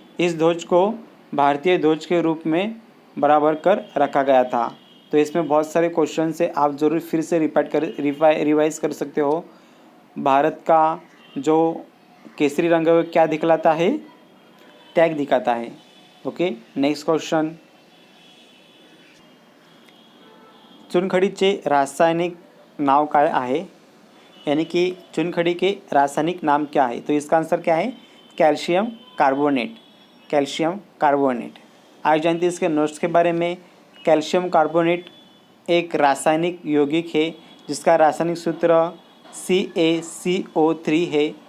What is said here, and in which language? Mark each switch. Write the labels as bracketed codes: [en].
[hi] इस ध्वज को भारतीय ध्वज के रूप में बराबर कर रखा गया था। तो इसमें बहुत सारे क्वेश्चन से आप ज़रूर फिर से रिवाइज कर सकते हो। भारत का जो केसरी रंग है क्या दिखलाता है? टॅग दिखाता है। [en] okay, next question, [mr] चुनखडीचे रासायनिक नाव काय आहे? [hi] यानी कि चुनखडी के रासायनिक नाम क्या है? तो इसका आंसर क्या है? [en] Calcium carbonate. Calcium carbonate. [hi] आज जानते हैं इसके नोट्स के बारे में। कैल्शियम कार्बोनेट एक रासायनिक यौगिक है जिसका रासायनिक सूत्र CaCO3 है।